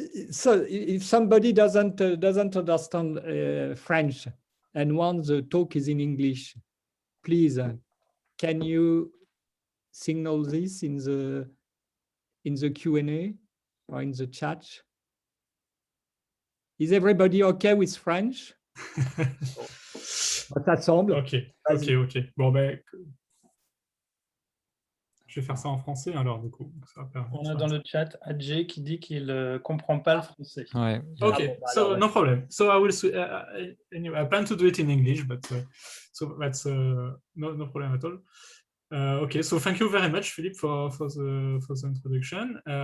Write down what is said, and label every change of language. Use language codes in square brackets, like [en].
[en] So, if somebody doesn't understand French and wants the talk is in English, please, can you signal this in the Q&A or in the chat? Is everybody okay with French? [fr] Ça semble. Ok. Bon, je vais faire ça en français alors, du coup. On a dans le chat Adjé qui dit qu'il ne comprend pas le français. Ouais. [en] Okay, so no problem. So I will anyway, I plan to do it in English, but so that's no problem at all. Okay, so thank you very much, Philippe, for the introduction.